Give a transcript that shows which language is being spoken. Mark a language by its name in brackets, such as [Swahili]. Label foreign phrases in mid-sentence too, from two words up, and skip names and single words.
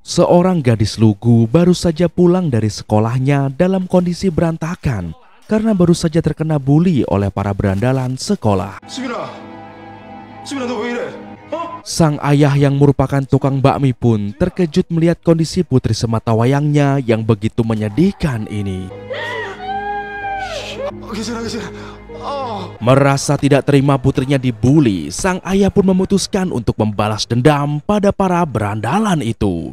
[Indonesian] Seorang gadis lugu baru saja pulang dari sekolahnya dalam kondisi berantakan karena baru saja terkena bully oleh para berandalan sekolah. [Korean] 수빈아 너 왜 이래? [Indonesian] Sang ayah yang merupakan tukang bakmi pun terkejut melihat kondisi putri sematawayangnya yang begitu menyedihkan ini. [Korean] 괜찮아. [Indonesian] Merasa tidak terima putrinya dibully, sang ayah pun memutuskan untuk membalas dendam pada para berandalan itu.